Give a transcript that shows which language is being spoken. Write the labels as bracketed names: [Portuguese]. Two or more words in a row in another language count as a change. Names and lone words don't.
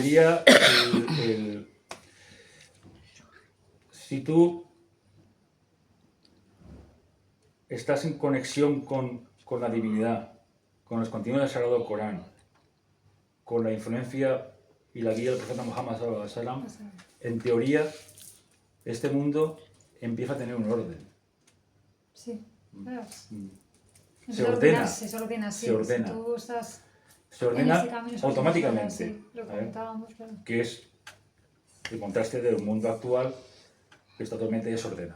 [Spanish] sería si tú estás en conexión con la divinidad, con los contenidos del Sagrado Corán, con la influencia y la guía del profeta Muhammad [Arabic] صلى الله عليه وسلم, [Spanish] en teoría este mundo empieza a tener un orden. Sí, claro. Se ordena, Se ordena, sí. se ordena. Si tú estás Se en ordena ese camino, se automáticamente. ordena, sí, lo ¿vale? comentábamos, claro. Que es el contraste del mundo actual, que está totalmente desordenado.